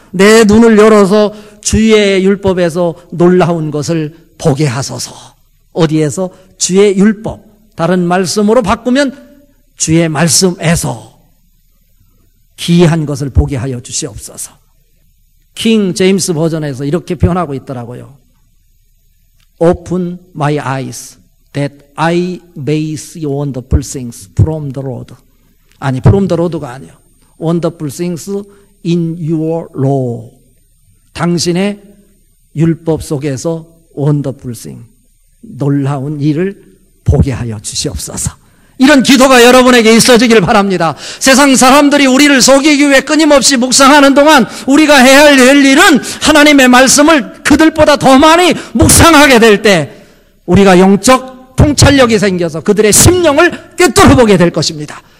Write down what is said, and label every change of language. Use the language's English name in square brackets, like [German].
[Korean] 내 눈을 열어서 주의 율법에서 놀라운 것을 보게 하소서. 어디에서? 주의 율법. 다른 말씀으로 바꾸면 주의 말씀에서 기이한 것을 보게 하여 주시옵소서. 킹 제임스 버전에서 이렇게 표현하고 있더라고요. [English] Open my eyes that I may see wonderful things from the Lord. [Korean] 아니, [English] from the Lord가 [Korean] 아니에요. [English] Wonderful things in your law. [Korean] 당신의 율법 속에서 [English] wonderful thing, [Korean] 놀라운 일을 보게 하여 주시옵소서. 이런 기도가 여러분에게 있어지길 바랍니다. 세상 사람들이 우리를 속이기 위해 끊임없이 묵상하는 동안 우리가 해야 할 일은 하나님의 말씀을 그들보다 더 많이 묵상하게 될 때 우리가 영적 통찰력이 생겨서 그들의 심령을 꿰뚫어 보게 될 것입니다.